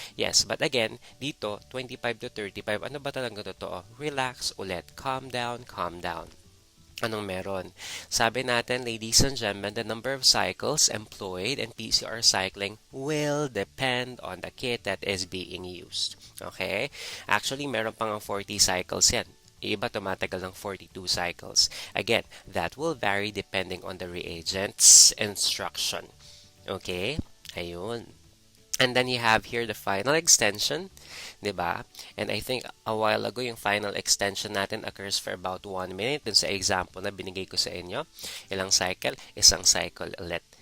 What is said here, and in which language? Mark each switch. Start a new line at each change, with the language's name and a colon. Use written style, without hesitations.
Filipino: Yes, but again, dito, 25 to 35, ano ba talaga totoo? Relax ulit, calm down, calm down. Anong meron? Sabi natin,
English: ladies and gentlemen, the number of cycles employed in PCR cycling will depend on the kit that is being used.
Filipino: Okay? Actually, meron pang 40 cycles yan. Iba tumatagal ng 42 cycles.
English: Again, that will vary depending on the reagent's instruction. Okay? Ayun. And then you have here the final extension, diba? And I think a while ago, yung final extension natin occurs for about 1 minute.
Filipino: Dun sa example na binigay ko sa inyo, ilang cycle? Isang cycle ulit.